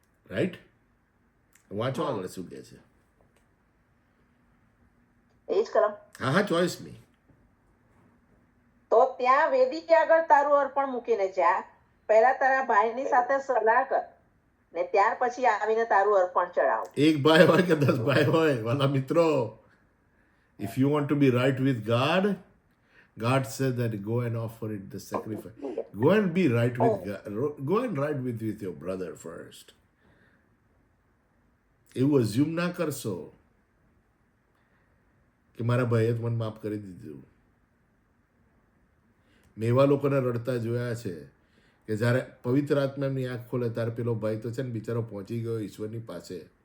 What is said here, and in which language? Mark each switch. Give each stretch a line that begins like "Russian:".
Gujarati: Right? વાંચો આગળ શું કહે છે. એ જ કલમ. હા હા, ચોઈસ મી. તો ત્યાં વેદી આગળ તારું અર્પણ મૂકીને જા, પહેલા તારા ભાઈની સાથે સલાહ કર ને ત્યાર પછી આવીને તારું અર્પણ ચડાવ. એક ભાઈ હોય કે 10 ભાઈ હોય, વાલા મિત્રો,
English: if you want to be right with God, God said that go and offer it the sacrifice. Go and be right with God. Go and right with your brother first.
Gujarati: એવું અઝ્યુમ ના કરશો કે મારા ભાઈએ મને માફ કરી દીધું. મેં એવા લોકોને રડતા જોયા છે કે જ્યારે પવિત્ર આત્મા એમની આંખ ખોલે ત્યારે પેલો ભાઈ તો છે ને બિચારો પહોંચી ગયો ઈશ્વરની પાસે.